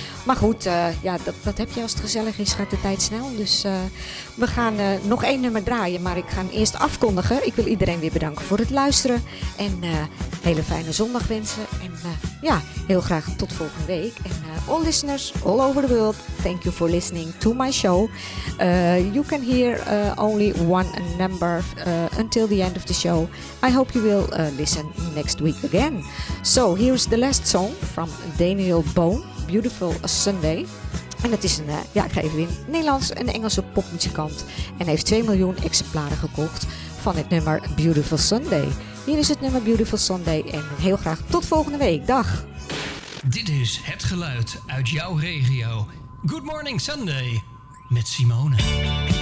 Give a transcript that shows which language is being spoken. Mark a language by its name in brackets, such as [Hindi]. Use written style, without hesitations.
[Dutch] Maar goed, dat heb je als het gezellig is, gaat de tijd snel. Dus we gaan nog één nummer draaien, maar ik ga eerst afkondigen. Ik wil iedereen weer bedanken voor het luisteren en hele fijne zondag wensen. En heel graag tot volgende week. [English] En all listeners all over the world, thank you for listening to my show. You can hear only one number until the end of the show. I hope you will listen next week again. So here's the last song from Daniel Boone. Beautiful Sunday. [Dutch] En dat is een, ik ga even in, Nederlands en Engelse popmuzikant. En heeft 2 miljoen exemplaren gekocht van het nummer Beautiful Sunday. Hier is het nummer Beautiful Sunday en heel graag tot volgende week. Dag! Dit is het geluid uit jouw regio. Good Morning Sunday met Simone.